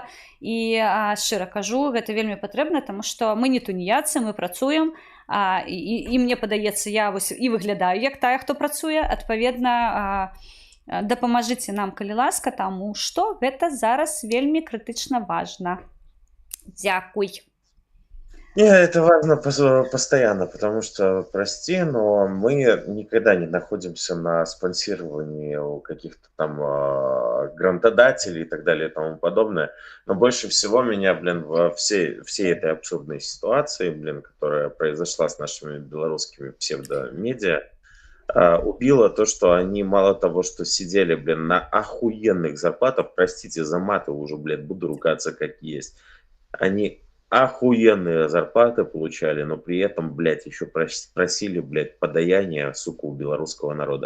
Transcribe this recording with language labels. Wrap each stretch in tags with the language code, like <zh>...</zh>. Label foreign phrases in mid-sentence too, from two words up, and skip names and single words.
<be>І шчыра кажу, гэта вельмі патрэбна, таму што мы не туніяцы, мы працуем. І мне падаецца, я вось і выглядаю як тая, хто працуе. Адпаведна, дапамажыце нам, калі ласка, таму што гэта зараз вельмі крытычна важна. Дзякуй.</be> <ru>Не, это важно постоянно, потому что, прости, но мы никогда не находимся на спонсировании у каких-то там грантодателей и так далее и тому подобное. Но больше всего меня, блин, во всей этой абсурдной ситуации, блин, которая произошла с нашими белорусскими псевдомедиа, убило то, что они мало того, что сидели, блин, на охуенных зарплатах, простите за маты, уже, блин, буду ругаться как есть, они охуенные зарплаты получали, но при этом, блядь, еще просили, блядь, подаяние, сука, у белорусского народа.</ru>